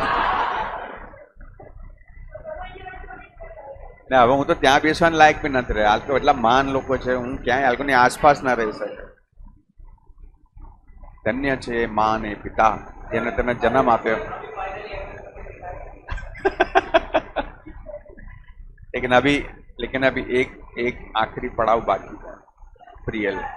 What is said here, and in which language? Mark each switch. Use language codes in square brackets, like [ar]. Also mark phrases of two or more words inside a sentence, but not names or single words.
[gu] ને હવે હું તો ત્યાં બેસવાના લાયક બી નથી રહે. હાલ તો એટલા મહાન લોકો છે, હું ક્યાંય હાલકોની આસપાસ ના રહી શકે. ધન્ય છે એ મા ને પિતા જેને તને જન્મ આપ્યો. [hi] लेकिन अभी एक आखिरी पड़ाव बाकी है प्रियल.